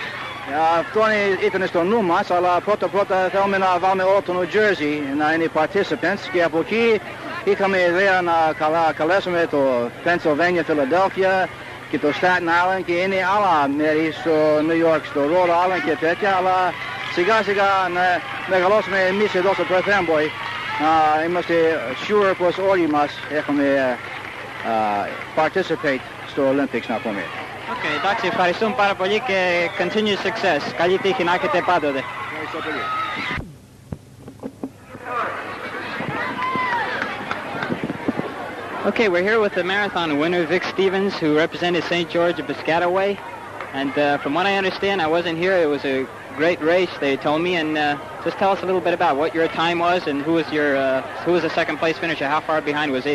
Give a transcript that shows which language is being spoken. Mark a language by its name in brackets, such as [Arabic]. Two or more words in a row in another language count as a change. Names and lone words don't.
[Greek] Αυτό ήταν στο νου μας, αλλά πρώτα θέλουμε να βάλουμε όλο το Νιου Τζέρσεϊ να είναι participants και από εκεί είχαμε ιδέα να καλέσουμε το Pennsylvania, Philadelphia και το Staten Island και είναι άλλα μέρη στο New York, στο Rhode Island και τέτοια, αλλά σιγά σιγά να μεγαλώσουμε εμείς εδώ στο Περθ Άμπωη. Είμαστε sure πως όλοι μας έχουμε participate στο Olympics να πούμε. Εντάξει, ευχαριστούμε πάρα πολύ και [English] continued success. [Greek] Καλή τύχη να έχετε πάντοτε. Ευχαριστώ πολύ. [English] Okay, we're here with the marathon winner, Vic Stevens, who represented St. George of Piscataway. And from what I understand, I wasn't here, it was a great race, they told me. And just tell us a little bit about what your time was and who was the second place finisher, how far behind was he?